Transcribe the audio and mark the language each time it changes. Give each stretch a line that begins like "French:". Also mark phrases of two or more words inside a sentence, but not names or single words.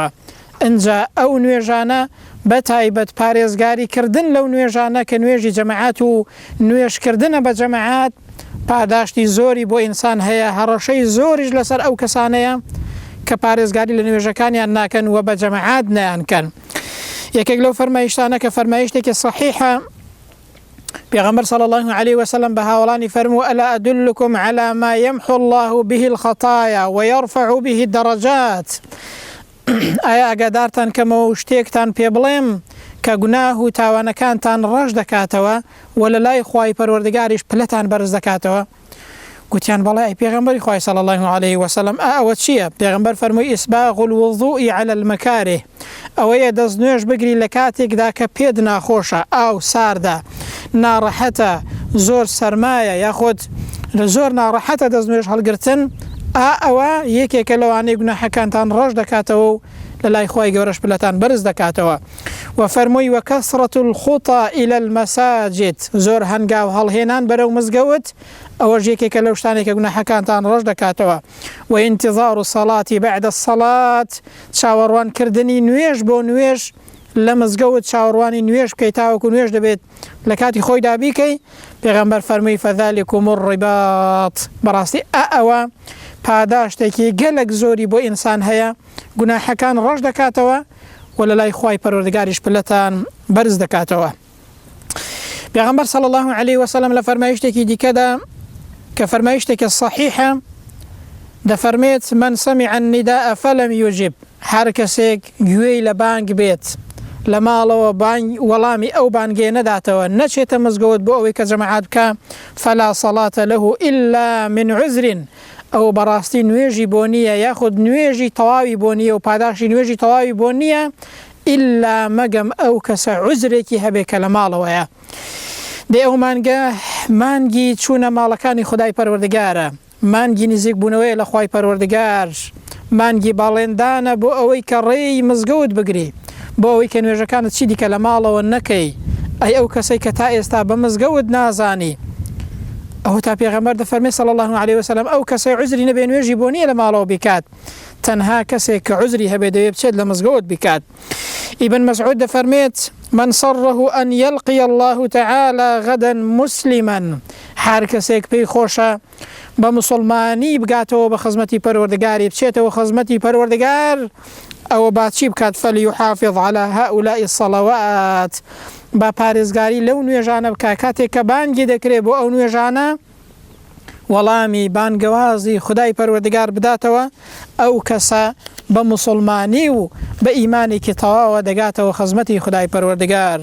Central Kurdish: ئەنجا ئەو نوێژانە بە تایبەت پارێزگاری کردن لەو نوێژانە کە نوێژی جەماعەت و نوێژکردنە بە جەماعەت پاداشتی زۆری بۆ ئینسان هەیە، هەڕەشەی زۆریش لەسەر ئەو کەسانەیە کە پارێزگاری لە نوێژەکانیان ناکەن و بە جەماعەت نەیانکەن. یەکێک لەو فەرمایشتانە کە فەرمایشتێکی صحیحە، پێغەمبەر
Arabic: صلی الله علیه وسلم
Central Kurdish: بە هاوڵانی فەرموو
Arabic: ئەلا ئەدلکم على ما يمحو الله به الخطايا ويرفع به الدرجات.
Central Kurdish: ئایا ئاگادارتان کەمەوە شتێکتان پێ بڵێم کە گوناه و تاوانەکانتان ڕەش دەکاتەوە و لە لای خوای پەروەردگاریش پلەتان بەرز دەکاتەوە؟ گوتیان بەڵێ ئەی پێغەمبەری خوای
Arabic: صلی الله علیه وسلم،
Central Kurdish: ئەوە چییە؟ پێغەمبەر فەرمووی
Arabic: ئیسباغ الوضوء على المەکارێ،
Central Kurdish: ئەوەیە دەست نوێژ بگری لە کاتێکدا کە پێت ناخۆشە، ئاو ساردا، ناڕەحەتە، زۆر سەرمایە، یاخۆت لە زۆر ناڕەحەتە دەست نوێژ هەڵگرتن، ئەوە یەکێکە لەوانەی گوناحەکانتان ڕەش دەکاتەوە و لە لای خۆی گەورەش پلەتان بەرز دەکاتەوە.
Arabic: وفەرمووی وەکەسرەت الخوطى إلى المساجد،
Central Kurdish: زۆر هەنگاو هەڵهێنان بەرەو مزگەوت ئەوەش یەکێکە لەو شتانێکە گوناحەکانتان ڕەش دەکاتەوە.
Arabic: وانتظار الصلاة بعد الصلاة،
Central Kurdish: چاوەڕوانکردنی نوێژ بۆ نوێژ لە مزگەوت، چاوەڕوانی نوێژ بکەیت تاوەکو نوێژ دەبێت لە کاتی خۆیدا بیکەی. پێغەمبەر فەرمووی
Arabic: فەذلكم الرباط،
Central Kurdish: بەڕاستی ئەوە پاداشتێکی گەلێک زۆری بۆ ئینسان هەیە، گوناحەکان ڕەش دەکاتەوە و لە لای خوای پەروەردگاریش پلەتان بەرز دەکاتەوە. پێغەمبەر
Arabic: صلی الله عليه وسلم
Central Kurdish: لە فەرمایشتێکی دیکەدا کە فەرمایشتێکی صحیحە دەفەرمێت
Arabic: من سمع النداء فلم يجب،
Central Kurdish: هەر کەسێک گوێی لە بانگ بێت لە ماڵەوە وەڵامی ئەو بانگێ نەداتەوە، نەچێتە مزگەوت بۆ ئەوەی کە جەماعات بکە،
Arabic: فلا صلاة له إلا من عذر،
Central Kurdish: ئەو بەڕاستی نوێژی بۆ نییە یاخود نوێژی تەواوی بۆ نییە و پاداشی نوێژی تەواوی بۆ نییە ئللا مەگەم ئەو کەسە عوزرێکی هەبێ کە لە ماڵەوەیە. دێ ئەو مانگی چوونە ماڵەکانی خودای پەروەردگارە، مانگی نزیک بوونەوەی لە خوای پەروەردگار، مانگی باڵێندانە بۆ ئەوەی کە ڕێی مزگەوت بگری، بۆ ئەوەی کە نوێژەکانت چی دیکە لە ماڵەوە نەکەی. ئەی ئەو کەسەی کە تا ئێستا بە مزگەوت نازانی، ئەو تا پێغەمبەر دەفەرمێ
Arabic: صلی الله عليه وسلم
Central Kurdish: ئەو کەسەی عوزری نەبێ نوێژی بۆ نییە لە ماڵەوە بیکات، تەنها کەسێک کە عوزری هەبێ دەوێت بچێت لە مزگەوت بیکات. ابن مسعود دەفەرمێت
Arabic: من صره أن يلقي الله تعالى غدا مسلما،
Central Kurdish: هەر کەسێک پێی خۆشە بە مسلمانی بگاتەوە بە خزمەتی پەروەردگاری، بچێتەوە خزمەتی پەروەردگار، ئەوە باچی بکات
Arabic: فليحافظ على هؤلاء الصلوات،
Central Kurdish: با پارێزگاری لەو نوێژانە بکە کاتێک کە بانگی دەکرێت بۆ ئەو نوێژانە وەڵامی بانگەوازی خدای پەروەردگار بداتەوە، ئەو کەسە بە مسلمانی و بە ئیمانێکی تەواوە دەگاتەوە خزمەتی خدای پەروەردگار.